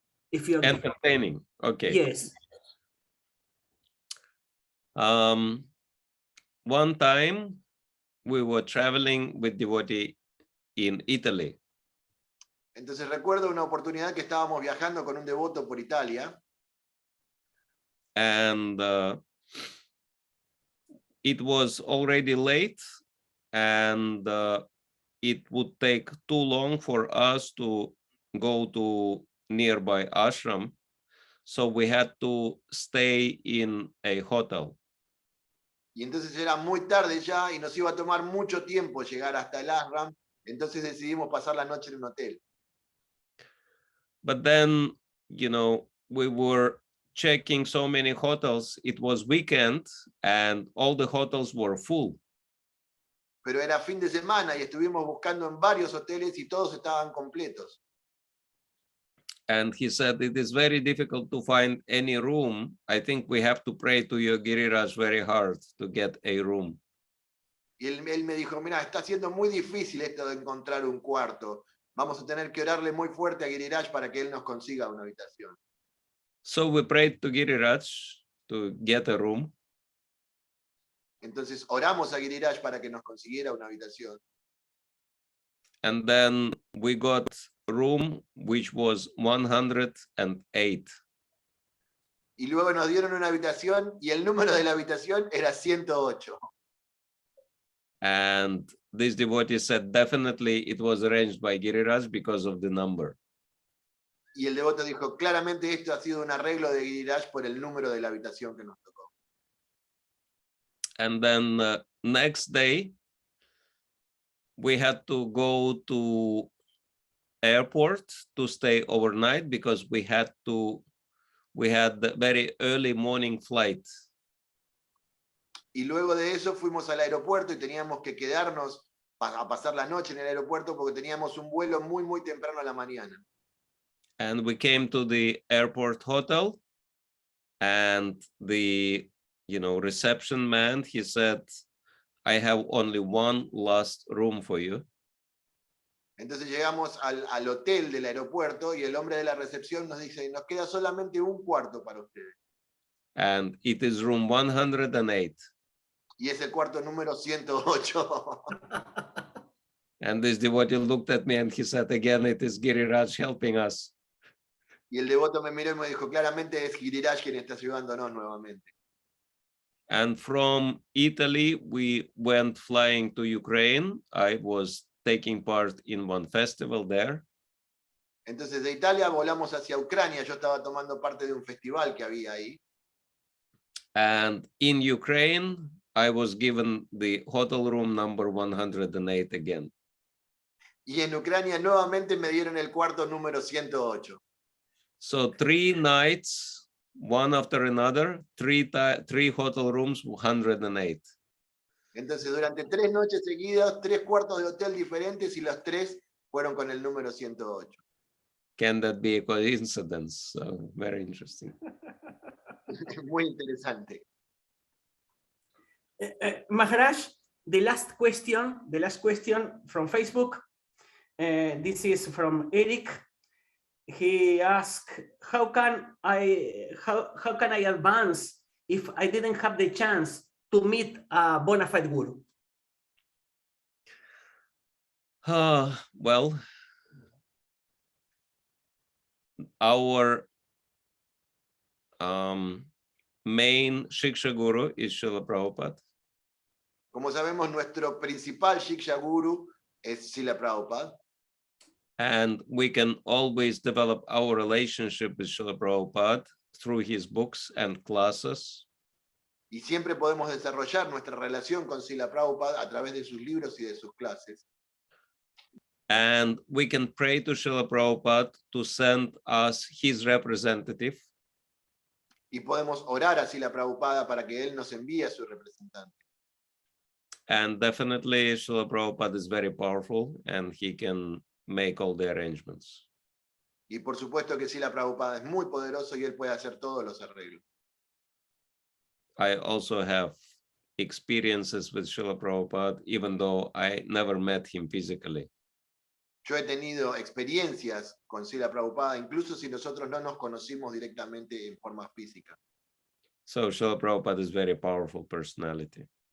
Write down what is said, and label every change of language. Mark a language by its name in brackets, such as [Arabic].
[English] If you agree. Entertaining, okay. Yes. One time we were traveling with devotee in Italy. [Spanish] Entonces recuerdo una oportunidad que estábamos viajando con un devoto por Italia. [English] And it was already late, and it would take too long for us to go to nearby ashram, so we had to stay in a hotel. [Spanish] Y entonces era muy tarde ya y nos iba a tomar mucho tiempo llegar hasta el ashram, entonces decidimos pasar la noche en un hotel. [English] But then, you know, we were checking so many hotels. It was weekend and all the hotels were full. [Spanish] Pero era fin de semana y estuvimos buscando en varios hoteles y todos estaban completos. [English] And he said, it is very difficult to find any room. I think we have to pray to your Giriraj very hard to get a room. [Spanish] Y él me dijo, mira, está siendo muy difícil esto de encontrar un cuarto. Vamos a tener que orarle muy fuerte a Giriraj para que él nos consiga una habitación. [English] So we prayed to Giriraj to get a room. [Spanish] Entonces oramos a Giriraj para que nos consiguiera una habitación. [English] And then we got a room which was 108. [Spanish] Y luego nos dieron una habitación y el número de la habitación era 108. [English] And this devotee said definitely it was arranged by Giriraj because of the number. [Spanish] Y el devoto dijo, claramente esto ha sido un arreglo de Giriraj por el número de la habitación que nos tocó. [English] And then next day, we had to go to airport to stay overnight because we had the very early morning flight. [Spanish] Y luego de eso fuimos al aeropuerto y teníamos que quedarnos a pasar la noche en el aeropuerto porque teníamos un vuelo muy, muy temprano a la mañana. [English] And we came to the airport hotel, and the reception man, he said, I have only one last room for you. [Spanish] Entonces llegamos al hotel del aeropuerto y el hombre de la recepción nos dice, nos queda solamente un cuarto para ustedes. [English] And it is room 108. [Spanish] Y es el cuarto número 108. [English] And this devotee looked at me and he said, again, it is Giriraj helping us. [Spanish] Y el devoto me miró y me dijo, claramente es Giriraj quien está ayudándonos nuevamente. [English] And from Italy, we went flying to Ukraine. I was taking part in one festival there. [Spanish] Entonces de Italia volamos hacia Ucrania. Yo estaba tomando parte de un festival que había ahí. [English] And in Ukraine, I was given the hotel room number 108 again. [Spanish] Y en Ucrania nuevamente me dieron el cuarto número 108. [English] So 3 nights, one after another, three hotel rooms, 108. [Spanish] Entonces durante 3 noches seguidas, 3 cuartos de hotel diferentes y los 3 fueron con el número 108. [English] Can that be a coincidence? So, very interesting. [Spanish] Muy interesante. [English] Maharaj, the last question from Facebook. This is from Eric. He asked, how can I advance if I didn't have the chance to meet a bona fide guru? Well, our main Shiksha Guru is Srila Prabhupada. [Spanish] Como sabemos, nuestro principal Shiksha Guru es Srila Prabhupada. [English] And we can always develop our relationship with Srila Prabhupada through his books and classes. [Spanish] Y siempre podemos desarrollar nuestra relación con Srila Prabhupada a través de sus libros y de sus clases. [English] And we can pray to Srila Prabhupada to send us his representative. [Spanish] Y podemos orar a Srila Prabhupada para que él nos envíe a su representante. [English] And definitely Srila Prabhupada is very powerful and he can make all the arrangements. [Spanish] Y por supuesto que Srila Prabhupada es muy poderoso y él puede hacer todos los arreglos. [English] I also have experiences with Srila Prabhupada, even though I never met him physically. [Spanish] Yo he tenido experiencias con Srila Prabhupada, incluso si nosotros no nos conocimos directamente en forma física. [English] So Srila Prabhupada is very powerful personality.